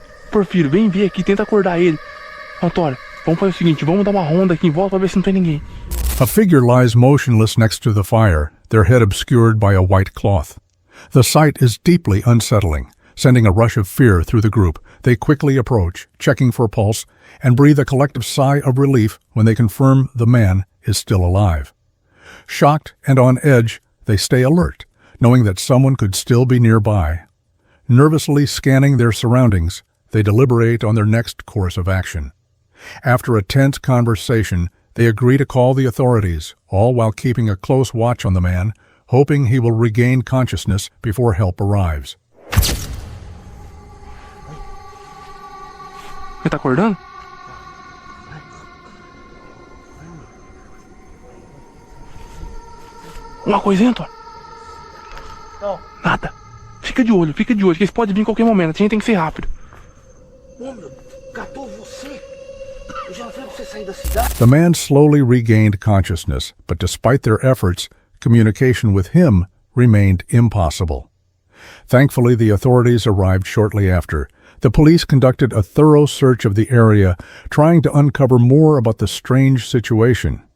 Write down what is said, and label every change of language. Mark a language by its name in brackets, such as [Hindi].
[Portuguese] Porfírio, vem ver aqui, tenta acordar ele. Antônio, vamos fazer o seguinte, vamos dar uma ronda aqui em volta pra ver se não tem ninguém. [English] A figure lies motionless next to the fire, their head obscured by a white cloth. The sight is deeply unsettling, sending a rush of fear through the group. They quickly approach, checking for pulse, and breathe a collective sigh of relief when they confirm the man is still alive. Shocked and on edge, they stay alert, knowing that someone could still be nearby. Nervously scanning their surroundings, they deliberate on their next course of action. After a tense conversation, they agree to call the authorities, all while keeping a close watch on the man, hoping he will regain consciousness before help arrives. [Portuguese] Ele tá acordando? Uma coisinha, Antônio? Não. Nada. Fica de olho, que eles podem vir em qualquer momento. A gente tem que ser rápido. Ô, meu, catou você? Eu já vi você sair da cidade. [English] The man slowly regained consciousness, but despite their efforts, communication with him remained impossible. Thankfully, the authorities arrived shortly after. The police conducted a thorough search of the area, trying to uncover more about the strange situation.